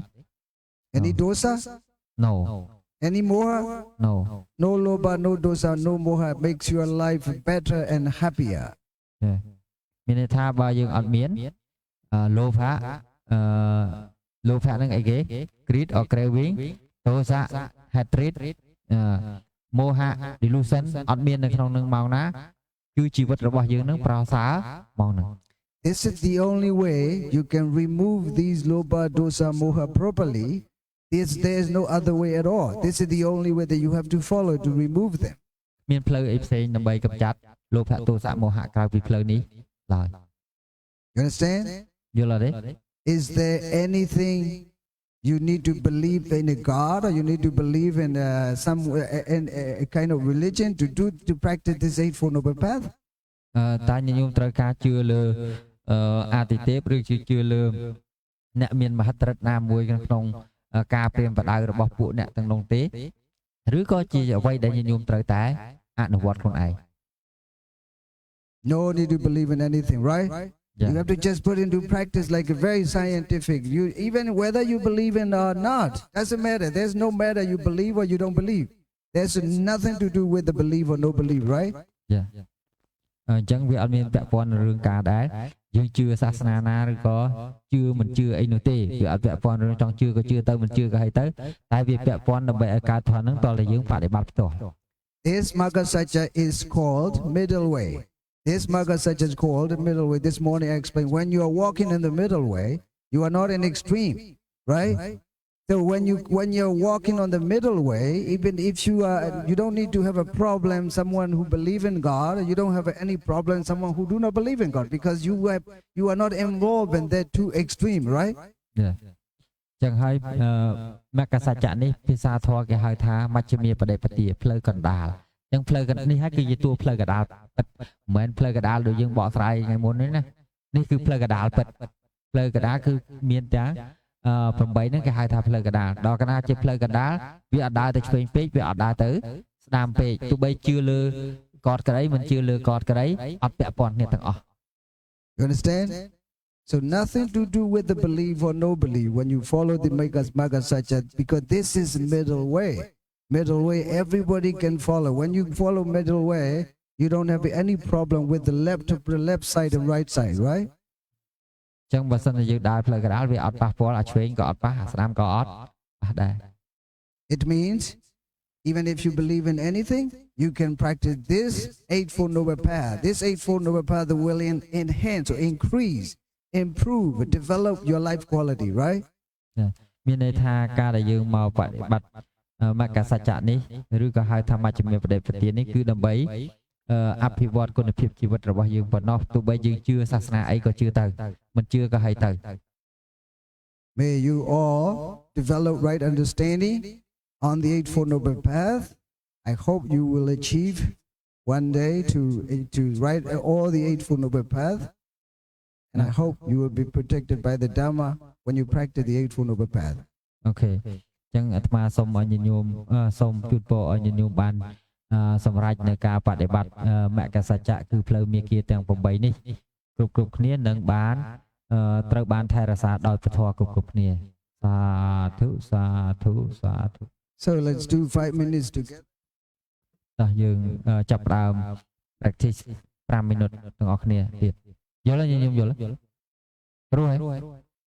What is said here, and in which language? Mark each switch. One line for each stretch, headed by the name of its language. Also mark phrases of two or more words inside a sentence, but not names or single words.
English: Any dosa? No. Any moha? No. No loba, no dosa, no moha makes your life better and happier.
Khmer: មានន័យថាបើយើងអត់មានលោភៈលោភៈហ្នឹងអីគេ
English: greed or craving
Khmer: ទោសៈ hatred មោហៈ delusion អត់មាននៅក្នុងនឹងមកណាគឺជីវិតរបស់យើងនឹងប្រសើរមកនឹង
English: This is the only way you can remove these
Pali: loba, dosa, moha
English: properly. There is no other way at all. This is the only way that you have to follow to remove them.
Khmer: មានផ្លូវអីផ្សេងដើម្បីកម្ចាត់លោភៈទោសៈមោហៈក្រៅពីផ្លូវនេះឡើយ
English: You understand?
Khmer: យល់អត់ទេ
English: Is there anything you need to believe in a God or you need to believe in some a kind of religion to practice this Eightfold Noble Path?
Khmer: តែញញោមត្រូវការជឿលើអាទិទេពឬជឿលើអ្នកមានមហិទ្ធិឫទ្ធិណាមួយក្នុងការព្រាមបដៅរបស់ពួកអ្នកទាំងនោះទេឬក៏ជាអ្វីដែលញញោមត្រូវតែអនុវត្តខ្លួនឯង
English: No need to believe in anything, right? You have to just put into practice like a very scientific. You even whether you believe in or not doesn't matter. There's no matter you believe or you don't believe. There's nothing to do with the belief or no belief, right? Yeah.
Khmer: អញ្ចឹងវាអត់មានពាក់ព័ន្ធនឹងរឿងការដែរយើងជឿសាសនាណាឬក៏ជឿមិនជឿអីនោះទេវាអត់ពាក់ព័ន្ធរឿងចង់ជឿក៏ជឿទៅមិនជឿក៏ហើយទៅតែវាពាក់ព័ន្ធដើម្បីឲ្យកើតធម៌ហ្នឹងតើយើងបដិបត្តិផ្ទាល់
English: This
Pali: Magga Sajja
English: is called middle way. This
Pali: Magga Sajja
English: is called middle way. This morning I explained when you are walking in the middle way, you are not in extreme, right? So when you're walking on the middle way, even if you don't need to have a problem, someone who believe in God, you don't have any problem, someone who do not believe in God, because you are not involved in that too extreme, right? Yeah.
Khmer: ចឹងហើយមគ្គសច្ចៈនេះភាសាធម៌គេហៅថាមជ្ឈិមាបដិបទាផ្លូវកណ្ដាលចឹងផ្លូវកណ្ដាលនេះហើយគឺជាតួផ្លូវកណ្ដាលពិតមិនមែនផ្លូវកណ្ដាលដូចយើងបកស្រាយថ្ងៃមុននេះណានេះគឺផ្លូវកណ្ដាលពិតផ្លូវកណ្ដាលគឺមានទាំង8ហ្នឹងគេហៅថាផ្លូវកណ្ដាលដល់កណ្ដាលជាផ្លូវកណ្ដាលវាអត់ដើរទៅឆ្វេងពេកវាអត់ដើរទៅស្ដាំពេកទោះបីជឿលើកតក្រីមិនជឿលើកតក្រីអត់ពាក់ព័ន្ធគ្នាទាំងអស់
English: You understand? So nothing to do with the belief or no belief when you follow the
Pali: Magga Satya,
English: because this is middle way. Middle way, everybody can follow. When you follow middle way, you don't have any problem with the left side and right side, right?
Khmer: ចឹងបើសិនជាយើងដើរផ្លូវកណ្ដាលវាអត់ប៉ះពាល់អាឆ្វេងក៏អត់ប៉ះអាស្ដាំក៏អត់ប៉ះដែរ
English: It means even if you believe in anything, you can practice this Eightfold Noble Path. This Eightfold Noble Path will enhance or increase, improve, develop your life quality, right?
Khmer: មានន័យថាការដែលយើងមកបដិបត្តិមគ្គសច្ចៈនេះឬក៏ហៅថាមជ្ឈិមបដិបទាននេះគឺដើម្បីអភិវឌ្ឍគុណភាពជីវិតរបស់យើងប៉ុណ្ណោះទោះបីយើងជឿសាសនាអីក៏ជឿទៅមិនជឿក៏ហើយទៅ
English: May you all develop right understanding on the Eightfold Noble Path. I hope you will achieve one day to write all the Eightfold Noble Path. And I hope you will be protected by the Dhamma when you practice the Eightfold Noble Path.
Khmer: អូខេចឹងអាត្មាសូមឲ្យញាតិញោមសូមជូនពរឲ្យញាតិញោមបានសម្រេចនៅការបដិបត្តិមគ្គសច្ចៈគឺផ្លូវមាគ៌ាទាំង8នេះគ្រប់គ្នានឹងបានត្រូវបានថែរក្សាដោយពធគ្រប់គ្នាសាធុសាធុសាធុ
English: So let's do 5 minutes together.
Khmer: តោះយើងចាប់ផ្ដើម
English: practice 5 minute
Khmer: ទាំងអស់គ្នាទៀតយល់ទេញាតិញោមយល់ព្រោះហើយ